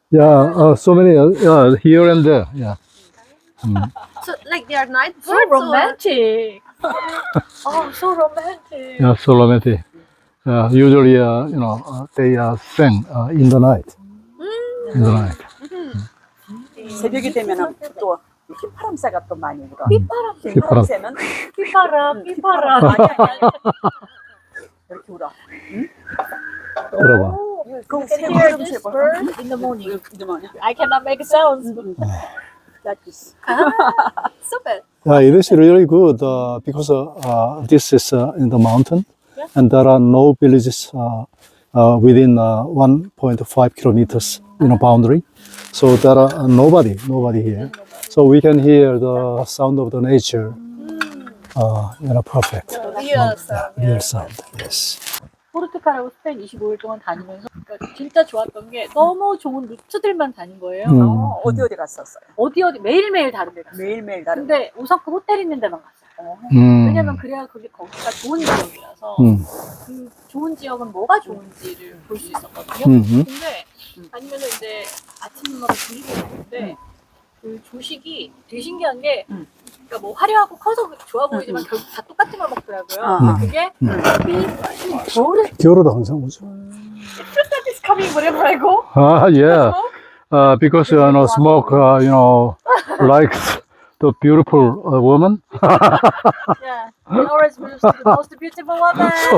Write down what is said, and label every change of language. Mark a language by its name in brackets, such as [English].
[English] Yeah, so many, here and there. Yeah. So, like, they are night birds. So romantic. Oh, so romantic. Yeah, so romantic. Usually, they sing in the night. In the night. [Korean] 새벽이 되면은 또 휘파람새가 또 많이 울어. 휘파람. 휘파람새는 휘파람. 아니. 이렇게 울어. 들어봐. 그 [English] You can hear this bird in the morning. I cannot make a sound. Like this. Super. It is really good because this is in the mountain, and there are no villages within 1.5 kilometers boundary. So there are nobody here. So we can hear the sound of the nature. Perfect. Real sound. Real sound. Yes. [Korean] 포르투갈하고 스페인 25일 동안 다니면서 그러니까 진짜 좋았던 게 너무 좋은 루트들만 다닌 거예요. 어디 갔었어요? 어디 매일매일 다른 데 갔어요. 매일매일 다른. 근데 우선 그 호텔 있는 데만 갔어요. 왜냐면 그래야 거기가 좋은 지역이라서 그 좋은 지역은 뭐가 좋은지를 볼 수 있었거든요. 근데 아니면은 이제 아침마다 조식이 나오는데 그 조식이 되게 신기한 게 그러니까 뭐 화려하고 커서 좋아 보이지만 결국 다 똑같은 걸 먹더라고요. 그게 겨울에도 항상 오죠. [English] It's coming wherever I go. Yeah. Because smoke, like the beautiful woman. Yeah, we always choose the most beautiful woman.